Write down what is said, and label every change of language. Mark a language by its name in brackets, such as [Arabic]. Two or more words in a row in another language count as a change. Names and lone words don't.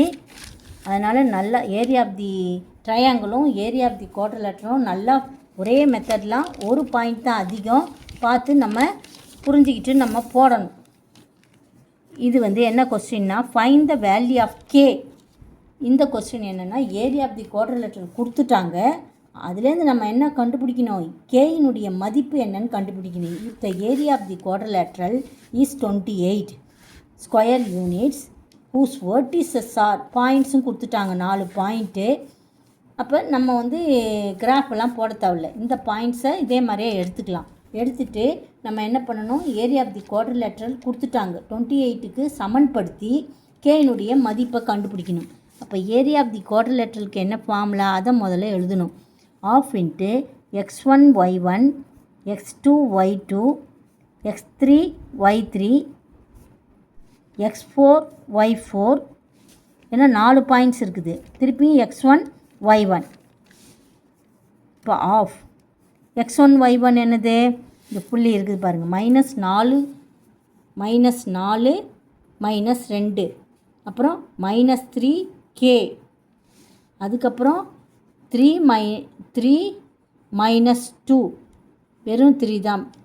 [Tamil] அதனால் நல்லா [English] area of the triangle area of the quadrilateral [Tamil] நல்லா ஒரே மெத்தட்லாம், ஒரு பாயிண்ட் தான் அதிகம் பார்த்து நம்ம புரிஞ்சுக்கிட்டு நம்ம போடணும். இது வந்து என்ன கொஸ்டின்னா, [English] find the value of k. [Tamil] இந்த கொஸ்டின் என்னென்னா, [English] area of the quadrilateral [Tamil] கொடுத்துட்டாங்க. அதுலேருந்து நம்ம என்ன கண்டுபிடிக்கணும்? கேயினுடைய மதிப்பு என்னன்னு கண்டுபிடிக்கணும். [English] If the area of the quadrilateral is 28 square units whose vertices are, [Tamil] பாயிண்ட்ஸும் கொடுத்துட்டாங்க 4 பாயிண்ட்டு. அப்போ நம்ம வந்து கிராஃபெல்லாம் போட தேவையில்ல. இந்த பாயிண்ட்ஸை இதே மாதிரியே எடுத்துக்கலாம். எடுத்துகிட்டு நம்ம என்ன பண்ணணும்? [English] area of the quadrilateral [Tamil] கொடுத்துட்டாங்க. 28க்கு சமன்படுத்தி கேயினுடைய மதிப்பை கண்டுபிடிக்கணும். அப்போ [English] area of the quadrilateral [Tamil] என்ன ஃபார்முலா? அதை முதல்ல எழுதணும். ½ × x1 y1 x2 y2 x3 y3 x4 y4. ஏன்னா 4 பாயிண்ட்ஸ் இருக்குது. திருப்பி x1 y1. இப்போ ½ x1 y1 என்னது? இந்த புள்ளி இருக்குது பாருங்கள். -4 -2, அப்புறம் -3k, அதுக்கப்புறம் 3 -2, வெறும் 3 தான்.